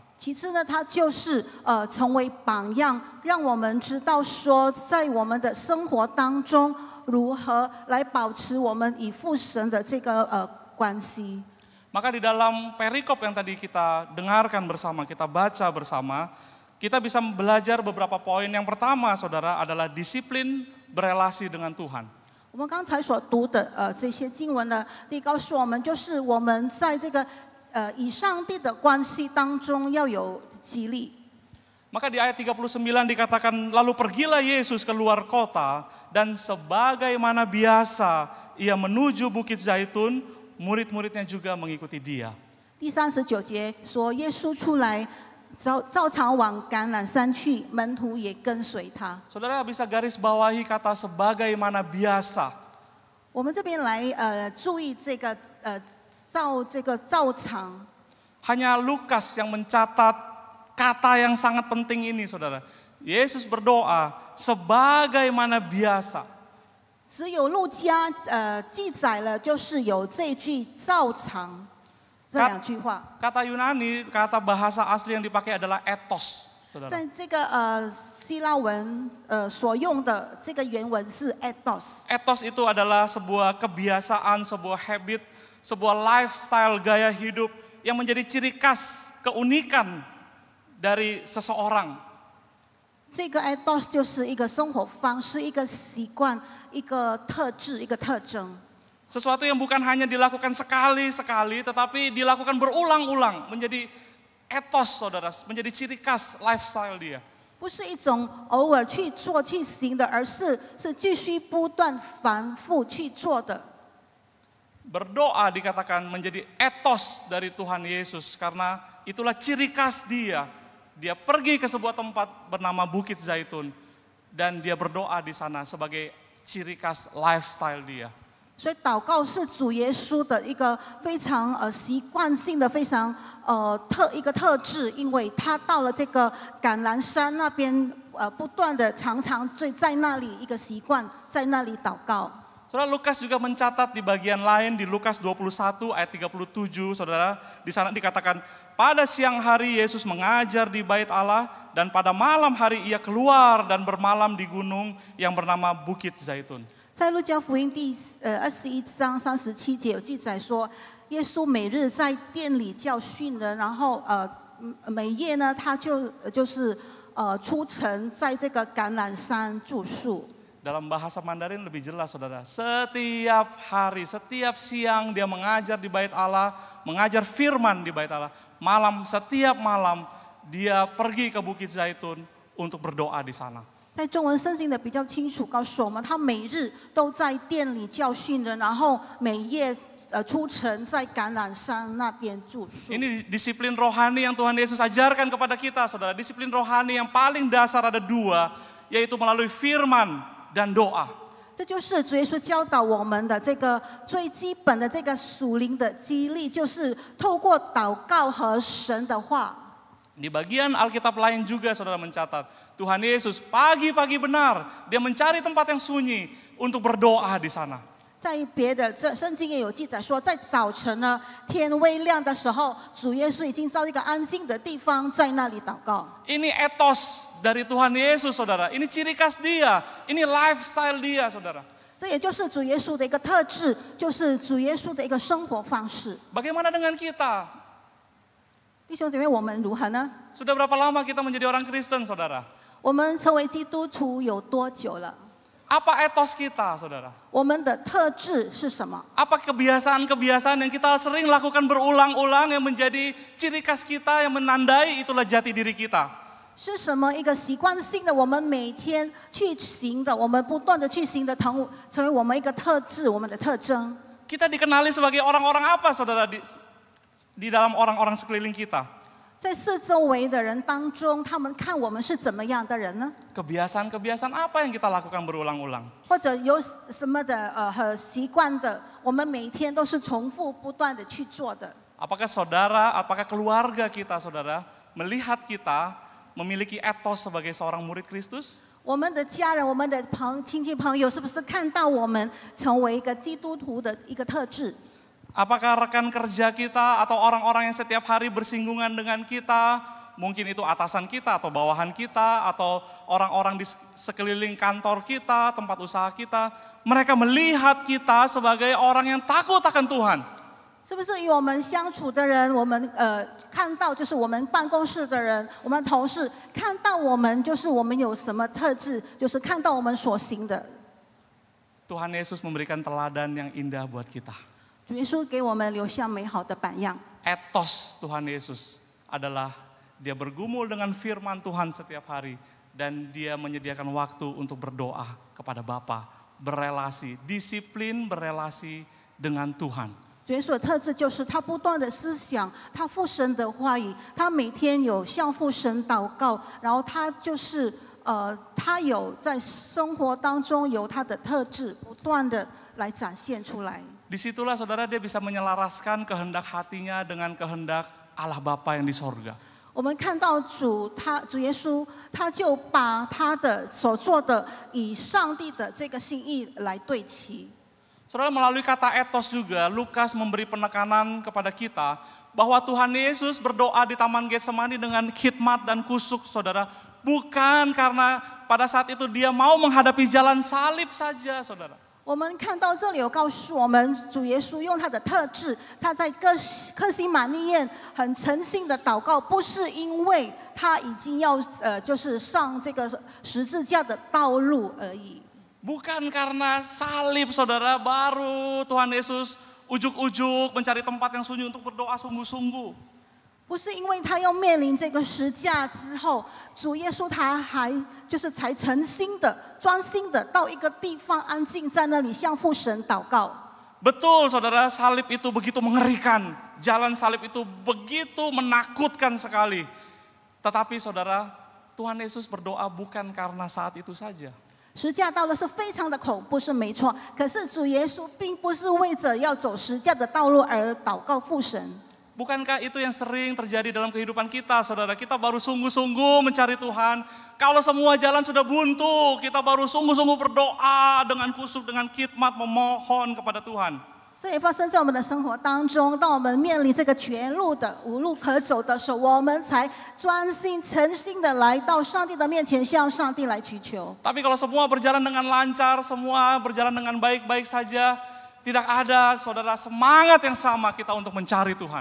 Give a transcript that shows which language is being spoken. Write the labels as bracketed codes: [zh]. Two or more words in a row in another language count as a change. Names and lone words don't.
[zh] 其次呢，它就是成为榜样，让我们知道说，在我们的生活当中，如何来保持我们与父神的这个关系。 [id] Maka di dalam perikop yang tadi kita dengarkan bersama, kita baca bersama, kita bisa belajar beberapa poin. Yang pertama, saudara, adalah disiplin berelasi dengan Tuhan. [zh] 我们刚才所读的这些经文呢，告诉我们，就是我们在这个与上帝的关系当中要有激励。 [id] Maka di ayat 39 dikatakan, lalu pergilah Yesus keluar kota dan sebagaimana biasa ia menuju Bukit Zaitun, murid-muridnya juga mengikuti dia. [zh] 第39节说，耶稣出来照常往橄榄山去，门徒也跟随他。 [id] Saudara bisa garis bawahi kata sebagaimana biasa. [zh] 我们这边来注意这个照常。 [id] Hanya Lukas yang mencatat kata yang sangat penting ini, saudara. Yesus berdoa sebagaimana biasa. [zh] 只有路加记载了，就是有这句照常这2句话。 [id] Kata Yunani, kata bahasa asli yang dipakai adalah ethos. [zh] 在这个希腊文所用的这个原文是 ethos。 [id] Ethos itu adalah sebuah kebiasaan, sebuah habit, sebuah lifestyle gaya hidup yang menjadi ciri khas, keunikan dari seseorang. [zh] 这个 ethos 就是一个生活方式、一个习惯、一个特质、一个特征。 [id] Sesuatu yang bukan hanya dilakukan sekali-sekali, tetapi dilakukan berulang-ulang, menjadi ethos saudara, menjadi ciri khas lifestyle dia. [zh] 不是一种偶尔去做去行的，而是继续不断反复去做的。 [id] Berdoa dikatakan menjadi ethos dari Tuhan Yesus karena itulah ciri khas dia. Dia pergi ke sebuah tempat bernama Bukit Zaitun dan dia berdoa di sana sebagai ciri khas lifestyle dia. [zh] 所以祷告是主耶稣的一个非常习惯性的、非常一个特质，因为他到了这个橄榄山那边不断的常常在那里一个习惯，在那里祷告。 [id] Saudara, Lukas juga mencatat di bagian lain di Lukas 21 ayat 37, saudara, di sana dikatakan pada siang hari Yesus mengajar di bait Allah dan pada malam hari ia keluar dan bermalam di gunung yang bernama Bukit Zaitun. [zh] 在路加福音第21章37节有记载说，耶稣每日在店里教训人，然后每夜呢他就是出城在这个橄榄山住宿。 [id] Dalam bahasa Mandarin lebih jelas saudara, setiap hari, setiap siang dia mengajar di bait Allah, mengajar firman di bait Allah. Setiap malam dia pergi ke Bukit Zaitun untuk berdoa di sana. [zh] 在中文圣经的比较清楚告诉我们，他每日都在店里教训人，然后每夜出城在橄榄山那边住宿。 [id] Ini disiplin rohani yang Tuhan Yesus ajarkan kepada kita saudara. Disiplin rohani yang paling dasar ada dua, yaitu melalui firman dan doa. [zh] 这就是主耶稣教导我们的这个最基本的这个属灵的激励，就是透过祷告和神的话。 [id] Di bagian Alkitab lain juga saudara mencatat, Tuhan Yesus pagi-pagi benar, dia mencari tempat yang sunyi untuk berdoa di sana. [zh] 在别的圣经也有记载说，在早晨呢，天微亮的时候，主耶稣已经到一个安静的地方，在那里祷告。 [id] Ini ethos dari Tuhan Yesus saudara, ini ciri khas dia, ini lifestyle dia saudara. [zh] 这也就是主耶稣的一个特质，就是主耶稣的一个生活方式。 [id] Bagaimana dengan kita? [zh] 弟兄姐妹，我们如何呢？ [id] Sudah berapa lama kita menjadi orang Kristen saudara? [zh] 我们成为基督徒有多久了？ [id] Apa ethos kita saudara? [zh] 我们的特质是什么？ [id] Apa kebiasaan-kebiasaan yang kita sering lakukan berulang-ulang yang menjadi ciri khas kita yang menandai itulah jati diri kita? [zh] 是什么一个习惯性的，我们每天去行的，我们不断的去行的，成为我们一个特质，我们的特征。 [id] Kita dikenali sebagai orang-orang apa saudara di dalam orang-orang sekeliling kita? [zh] 在四周围的人当中，他们看我们是怎么样的人呢？ [id] Kebiasaan-kebiasaan apa yang kita lakukan berulang-ulang? [zh] 或者有什么的习惯的，我们每天都是重复不断的去做的。 [id] Apakah saudara, apakah keluarga kita saudara melihat kita memiliki ethos sebagai seorang murid Kristus? [zh] 我们的家人、我们的亲戚朋友，是不是看到我们成为一个基督徒的一个特质？ [id] Apakah rekan kerja kita atau orang-orang yang setiap hari bersinggungan dengan kita, mungkin itu atasan kita atau bawahan kita atau orang-orang di sekeliling kantor kita, tempat usaha kita, mereka melihat kita sebagai orang yang takut akan Tuhan. [zh] 是不是与我们相处的人，我们看到就是我们办公室的人，我们同事看到我们就是我们有什么特质，就是看到我们所行的。 [id] Tuhan Yesus memberikan teladan yang indah buat kita. [zh] 主耶稣给我们留下美好的榜样。 [id] Ethos Tuhan Yesus adalah dia bergumul dengan firman Tuhan setiap hari dan dia menyediakan waktu untuk berdoa kepada Bapa, berelasi, disiplin berelasi dengan Tuhan. [zh] 主耶稣的特质就是他不断的思想，他父神的话语，他每天有向父神祷告，然后他就是他有在生活当中有他的特质，不断的来展现出来。 [id] Disitulah saudara dia bisa menyelaraskan kehendak hatinya dengan kehendak Allah Bapa yang di sorga. [zh] 我们看到主耶稣，他就把他的所做的以上帝的这个心意来对齐。 [id] Saudara, melalui kata ethos juga Lukas memberi penekanan kepada kita bahwa Tuhan Yesus berdoa di Taman Getsemani dengan khidmat dan kusuk, saudara. Bukan karena pada saat itu dia mau menghadapi jalan salib saja, saudara. [zh] 我们看到这里有告诉我们，主耶稣用他的特质，他在客西马尼园很诚心的祷告，不是因为他已经要就是上这个十字架的道路而已。 [id] Bukan karena salib, saudara, baru Tuhan Yesus ujuk-ujuk mencari tempat yang sunyi untuk berdoa sungguh-sungguh. [zh] 不是因为他要面临这个十架之后，主耶稣他还就是才诚心的、专心的到一个地方安静在那里向父神祷告。 [id] Betul, saudara, salib itu begitu mengerikan. Jalan salib itu begitu menakutkan sekali. Tetapi saudara, Tuhan Yesus berdoa bukan karena saat itu saja. [zh] 十架道路是非常的恐怖，是没错。可是主耶稣并不是为着要走十架的道路而祷告父神。 [id] Bukankah itu yang sering terjadi dalam kehidupan kita, saudara? Kita baru sungguh-sungguh mencari Tuhan. Kalau semua jalan sudah buntu, kita baru sungguh-sungguh berdoa dengan kusuk, dengan khidmat, memohon kepada Tuhan. [zh] 这也发生在我们的生活当中。当我们面临这个绝路的、无路可走的时候，我们才专心、诚心的来到上帝的面前，向上帝来祈求。 [id] Tapi kalau semua berjalan dengan lancar, semua berjalan dengan baik-baik saja, tidak ada, saudara, semangat yang sama kita untuk mencari Tuhan.